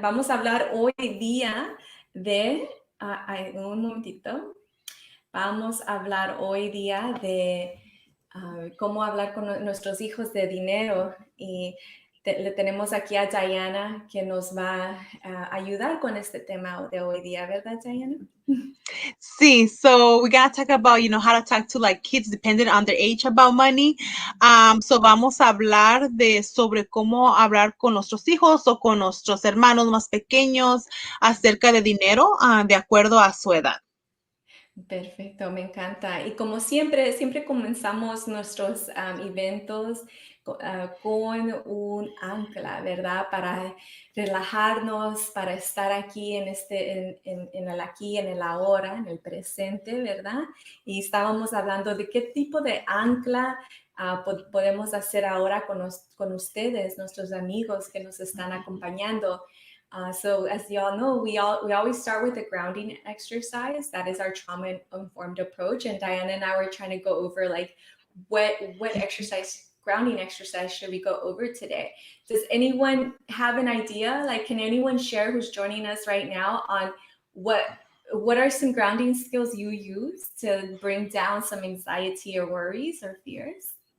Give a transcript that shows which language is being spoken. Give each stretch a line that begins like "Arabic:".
Spanish: Vamos a hablar hoy día de, un momentito. Vamos a hablar hoy día de cómo hablar con nuestros hijos de dinero, y le tenemos aquí a Diana, que nos va a ayudar con este tema de hoy día, ¿verdad, Diana?
English: Sí, so we're gonna talk about, how to talk to like kids depending on their age about money.
Spanish: So vamos a hablar sobre cómo hablar con nuestros hijos o con nuestros hermanos más pequeños acerca de dinero, de acuerdo a su edad. Perfecto, me encanta. Y como siempre comenzamos nuestros eventos con un ancla, ¿verdad? Para relajarnos, para estar aquí en el aquí, en el ahora, en el presente, ¿verdad? Y estábamos hablando de qué tipo de ancla podemos hacer ahora con ustedes, nuestros amigos que nos están acompañando.
English: So as you all know, we always start with a grounding exercise. That is our trauma-informed approach. And Diana and I were trying to go over like what grounding exercise should we go over today? Does anyone have an idea? Like, can anyone share who's joining us right now on what are some grounding skills you use to bring down some anxiety or worries or fears?